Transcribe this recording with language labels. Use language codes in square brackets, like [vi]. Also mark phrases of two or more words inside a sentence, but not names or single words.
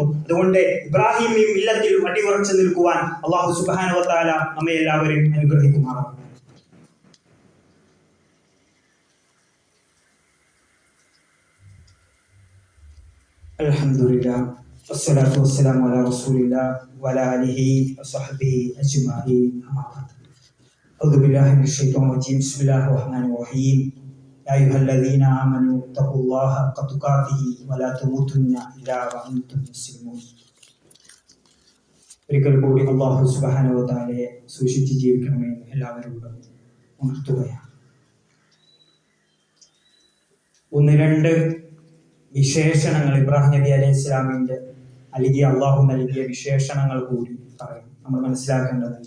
[ml] അതുകൊണ്ട് ഇബ്രാഹിം മില്ലത്തിൽ അടിയുറച്ചു നിൽക്കുവാൻ അല്ലാഹു [ar] سبحانه وتعالى [ml] നമ്മെ എല്ലാവരെയും അനുഗ്രഹിക്കുമാറാകട്ടെ. [ar] الحمد لله والصلاة والسلام على رسول الله وعلى آله وصحبه أجمعين. أما بعد. أعوذ بالله من الشيطان الرجيم. بسم الله الرحمن الرحيم. يا أيها الذين آمنوا اتقوا الله حق تقاته ولا تموتن إلا وأنتم مسلمون. [ml] ഒരിക്കൽ കൂടി അല്ലാഹു [ar] سبحانه وتعالى [ml] സൂക്ഷിച്ച് ജീവിക്കണമെന്ന് എല്ലാവരോടും ഉണർത്തുകയാണ്. 1-2 വിശേഷണങ്ങൾ ഇബ്രാഹിം നബി [ar] عليه السلام [ml] അല്ലെങ്കിൽ അള്ളാഹു നൽകിയ വിശേഷണങ്ങൾ കൂടി പറയും, നമ്മൾ മനസ്സിലാക്കേണ്ടതുണ്ട്.